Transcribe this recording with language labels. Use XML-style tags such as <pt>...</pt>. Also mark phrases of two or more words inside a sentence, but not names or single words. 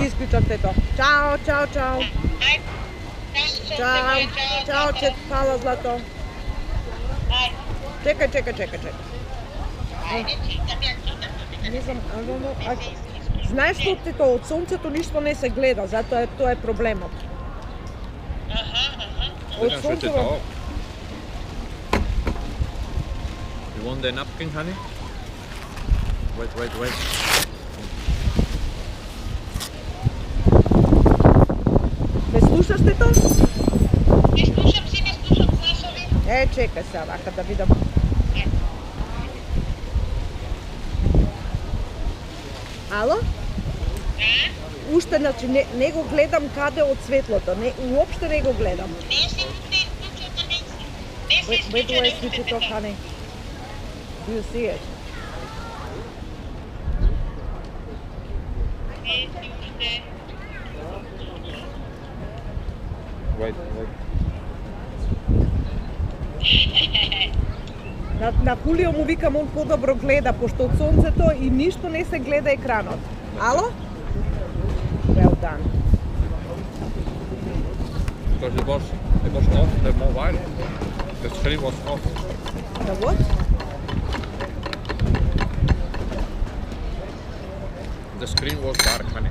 <mk>ги исклучам сето. Чао. Чао, фала Злато. Чекај. Ајде, читам ја читам. Не знам, знаеш што тето, од сонцето ништо не се гледа, затоа тоа е проблемот. Од</mk> <hr>Gleda što će</hr> <mk>сонцето... to?</mk> <en>You want the napkin, honey? Wait.</en> <mk>Ме слушаш тето? Не слушам гласови. Чекај сега, вака да видам. Ало? Уште, значи, не го гледам каде од светлото, уопште не го гледам. Не се исклучил да не си. Не се</mk> <en>Where do I</en> <mk>исклучил</mk> <en>switch it off, honey? Do you see it? Wait.</en> <mk>На Хулио му викам, он подобро гледа, пошто од сонцето и ништо не се гледа екранот. Ало?</mk> <en>Well done. Because it was off the mobile. The screen was off. The what? The screen was dark, honey.</en>